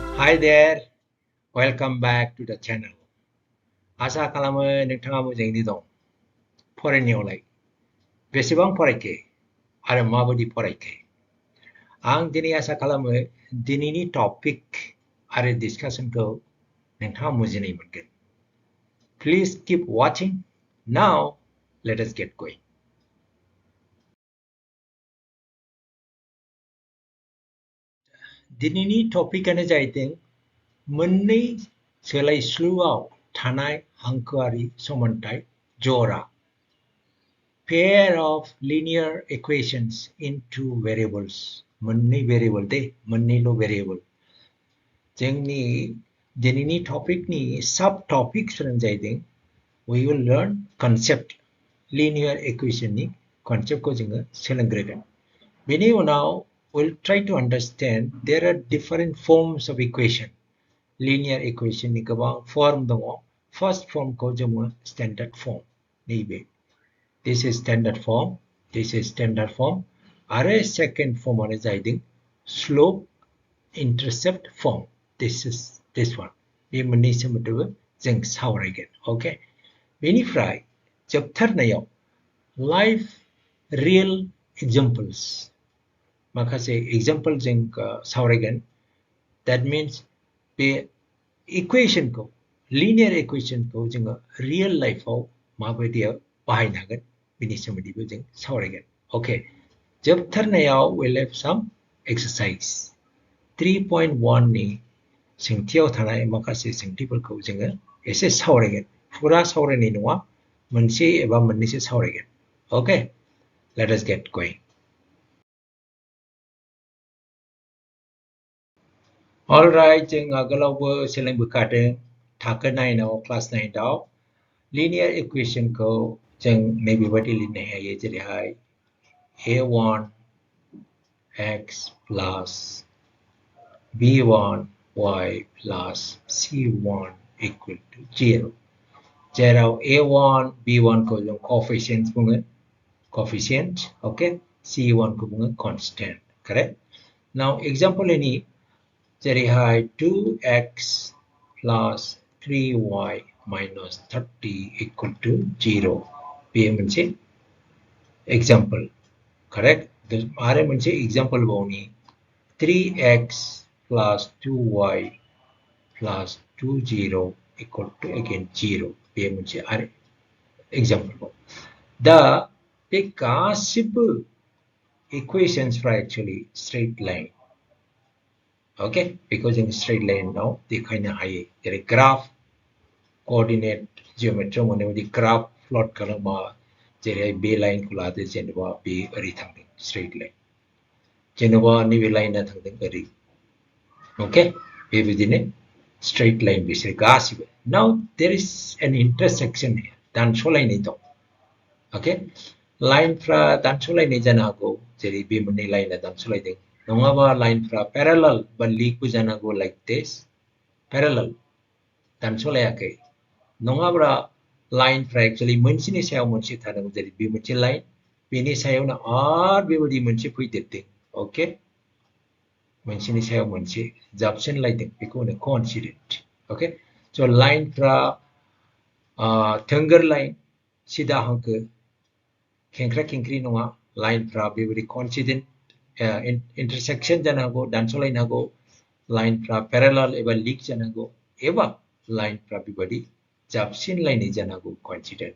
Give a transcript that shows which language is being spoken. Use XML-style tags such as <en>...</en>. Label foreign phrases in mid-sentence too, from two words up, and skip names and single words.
<en>Hi there, welcome back to the channel.</en> <brx>आसा खालामो नोंथाङा मोजाङैनो दं फरायनायावलाय बेसेबां फरायखो आरो माबायदि फरायखो आं दिनै आसा खालामो दिनैनि टपिक आरो डिसकासनखौ नोंथाङा बुजिनाय मोनगोन.</brx> <en>Please keep watching. Now let us get going.</en> <brx>दिनैनि टपिकआनो जाहैदों मोननै सोलायस्लुआव थानाय हांखोआरि समानथाय जरा.</brx> <en>Pair of linear equations in two variables.</en> <brx>मोननै variable दे, मोननैल' variable. जोंनि दिनैनि टपिकनि सब टपिक्सफोरानो जाहैदों</brx> <en>we will learn concept linear equation</en> <brx>नि conceptखौ जोङो सोलोंग्रोगोन. बेनि उनाव</brx> <en>we'll try to understand there are different forms of equation. Linear equation</en> <brx>नि गोबां form दङ.</brx> <en>First form</en> <brx>खौ जोङो</brx> <en>standard form</en> <brx>नैबे.</brx> <en>This is standard form. This is standard form.</en> <brx>आरो</brx> <en>second form</en> <brx>आनो जाहैदों</brx> <en>slope intercept form. This is this one.</en> <brx>बे मोननै सोमोन्दोबो जों सावरायगोन. Okay. बेनिफ्राय जोबथारनायाव</brx> <en>live real examples</en> <brx>माखासे example जों सावरायगोन.</brx> <en>That means</en> <brx>बे equationखौ</brx> <en>linear equation</en> <brx>खौ जोङो</brx> <en>real life</en> <brx>आव माबायदियाव बाहायनो हागोन बेनि सोमोन्दैबो जों सावरायगोन. Okay.</brx> <en>जोबथारनायाव we'll have some exercise.</en> <brx>3.1 नि सोंथियाव थानाय माखासे सोंथिफोरखौ जोङो एसे सावरायगोन. फुरा सावरायनाय नङा, मोनसे एबा मोननैसो सावरायगोन.</brx> <en>Okay. Let us get going. All right,</en> <brx>जों आगोलावबो सोलोंबोखादों थाखो 9आव क्लास 9आव</brx> <en>linear equation</en> <brx>खौ जों नैबेबायदि लिरनो हायो जेरैहाय</brx> <en>a1 x plus b1 y plus c1 equal to 0.</en> <brx>जेराव a1 b1 खौ जों coefficients बुङो</brx> <en>coefficient, okay? c1 खौ बुङो constant, correct? Now example any जेरैहाय 2x plus 3y minus 30 equal to 0.</en> <brx>बे मोनसे example, correct? आरो मोनसे</brx> <en>example बावनि 3x plus 2y plus 20 equal to again 0.</en> <brx>बे मोनसे आरो example बाव. दा बे गासिबो equations फ्रा</brx> <en>actually straight line. Okay, because in straight line now</en> <brx>देखायनो हायो जेरै</brx> <en>graph coordinate geometry</en> <brx>मोनो बिदि</brx> <en>graph plot</en> <brx>खालामबा जेरै बे लाइनखौ लादो जेनेबा बे ओरै थांदों straight line जेनेबा नैबे लाइनआ थांदों ओरै. Okay, बेबायदिनो</brx> <en>straight line</en> <brx>बिसोर गासिबो.</brx> <en>Now there is an intersection here.</en> <brx>दानस'लायनाय दं. Okay, लाइनफ्रा दानस'लायनाय जानो हागौ जेरै बे मोननै लाइनआ दानस'लायदों. नङाबा लाइनफ्रा parallel बा लिगबो जानो हागौ</brx> <en>like this.</en> <brx>Parallel दानस'लायाखै. नङाब्ला लाइनफ्रा एक्चुअलि मोनसेनि सायाव मोनसे थादों जेरै बे मोनसे लाइन बेनि सायावनो आरो बेबायदि मोनसे फैदेरदों. Okay, मोनसेनि सायाव मोनसे जाबसिनलायदों बेखौ होनो coincident.</brx> <en>Okay, so</en> <brx>लाइनफ्रा थोंगोर लाइन सिदा हांखो खेंख्रा खेंख्रि नङा लाइनफ्रा बेबायदि</brx> <en>coincident intersection</en> <brx>जानो हागौ दानस'लायनो हागौ लाइनफ्रा parallel एबा लिग जानो हागौ एबा लाइनफ्रा बेबायदि जाबसिनलायनाय जानो हागौ coincident.</brx>